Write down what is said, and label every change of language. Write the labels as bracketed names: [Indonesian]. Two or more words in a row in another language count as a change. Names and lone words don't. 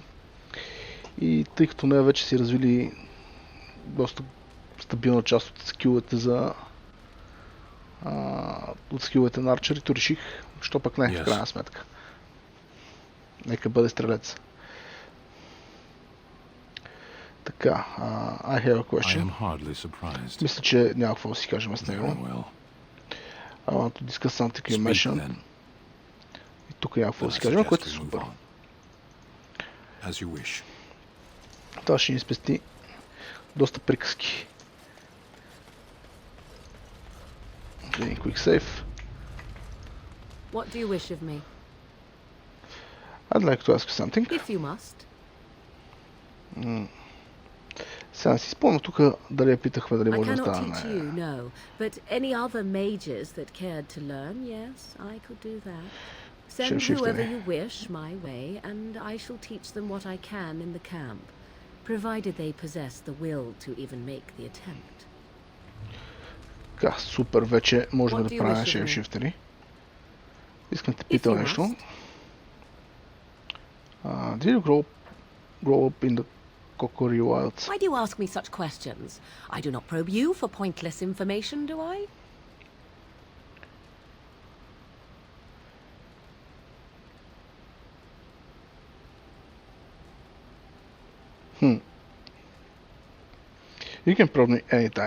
[Bulgarian] И тъй като нея вече си развили доста стабилна част от скиловете за от скиловете на арчерито, реших, що пък не, в крайна сметка. Нека бъде стрелец. Така, [English] I have a question. [Bulgarian] Мисля, че няма какво да си кажем с него. [English] I want to discuss something you mentioned. [Bulgarian] И тук няма какво да си кажем, което е супер. Това ще ни спести доста приказки. [English] Okay, quick save. What do you wish of me? I'd like to ask you something. If you must. [Bulgarian] Сега не си спомням тук дали я питахме дали може да стане. [English] I cannot teach you, no. But any other mages that cared to learn, yes, I could do that. Send whoever you wish my way, and I shall teach them what I can in the camp, provided they possess the will to even make the attempt. [Bulgarian] Така, супер, вече можем да правим шейпшифтери. Искам да те питам нещо. [English] Did you grow up in the Kokori wilds? Why do you ask me such questions? I do not probe you for pointless information, do I? You can probe me anytime.